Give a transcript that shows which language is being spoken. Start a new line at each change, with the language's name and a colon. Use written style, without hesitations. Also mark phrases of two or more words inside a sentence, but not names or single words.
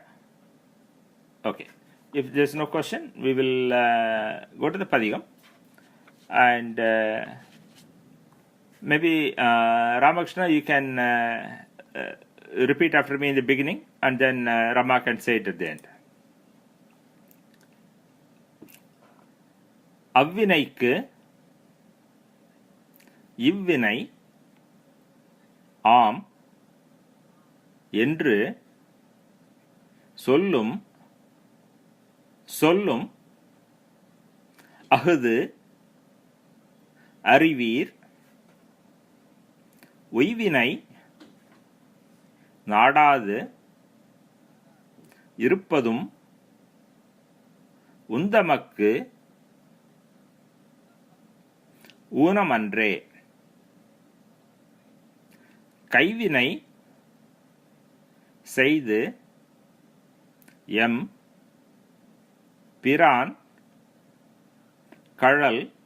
English: Okay, if there is no question, we will go to the padhigam, and maybe Ramakrishna, you can repeat after me in the beginning, and then Rama can say it at the end.
Tamil: அவ்வினைக்கு இவ்வினை ஆம் என்று சொல்லும் சொல்லும் அஃது அறிவீர் உய்வினை நாடாது இருப்பதும் உந்தமக்கு ஊனம் அன்றே கை வினை செய்து பிரான் கழல்